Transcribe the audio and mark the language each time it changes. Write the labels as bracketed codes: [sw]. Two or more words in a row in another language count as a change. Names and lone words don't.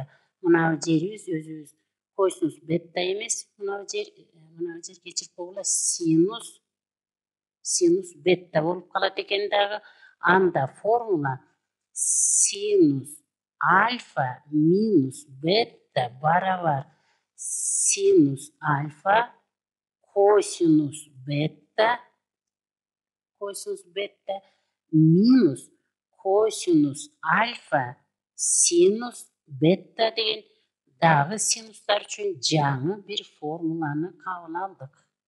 [ky] Мына бир жерибиз өзүбүз косинус бетта эмес. Мына бир жер кечирип койгула синус бетта болуп калат экен дагы. Анда формула синус альфа минус бетта барабар синус альфа косинус бетта минус косинус альфа синус бетта деген дагы синустар үчүн жаңы бир формуланы кабыл алдык.